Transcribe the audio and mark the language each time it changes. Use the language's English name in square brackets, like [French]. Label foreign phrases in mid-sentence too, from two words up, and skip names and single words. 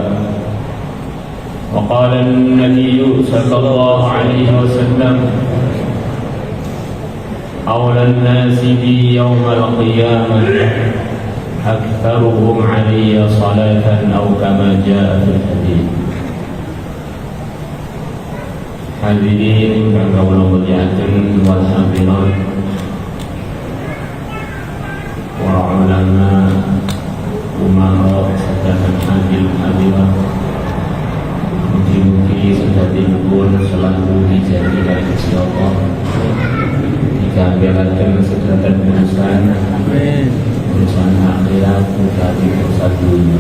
[Arabic] وقال النبي صلى الله عليه وسلم: أولى الناس بي يوم القيامة أكثرهم علي صلاة أو كما جاء في الحديث. [Javanese] Hadirin kang kawula muliaken wal hadirat, para ulama, umara, sedherek hadirin, mugi-mugi sedherekipun [Indonesian] selalu dijaga oleh [Javanese] Gusti Allah, dikabulaken sedherek urusan, urusan akhirat, urusan dunia.